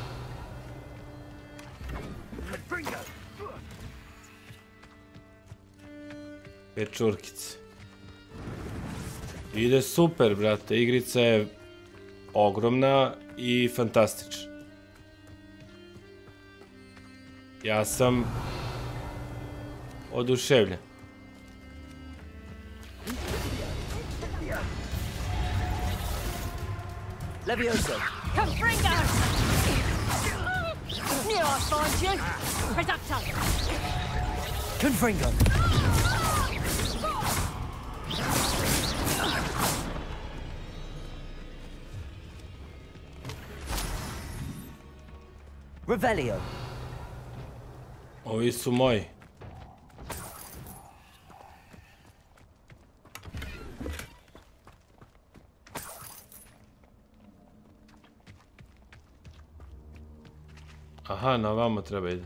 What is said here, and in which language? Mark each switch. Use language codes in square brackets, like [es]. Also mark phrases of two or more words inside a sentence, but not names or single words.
[bs] Pečurkice. Ide super, brate. Igrica je ogromna i fantastična. Ja sam oduševljen. Levioso. Confringo! [en] Knew I'd find you. [bs] Reducto! Confringo. Revelio. Ovi su moji. Aha, na vamo treba idu.